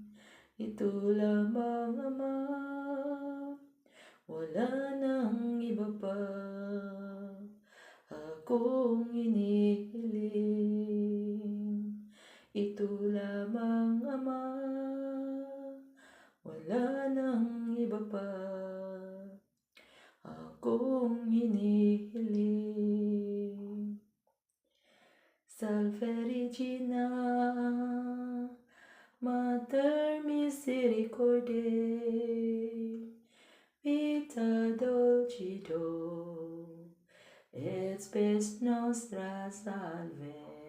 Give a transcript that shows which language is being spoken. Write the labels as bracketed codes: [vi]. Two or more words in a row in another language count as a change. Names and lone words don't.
[tl] Ito lamang, Ama, wala nang iba pa akong inihiling. Ito lamang, Ama, wala nang iba pa akong hinihiling. [la] Salve Regina, Mater Misericordiae, Vita Dulcido, et spes nostra salve.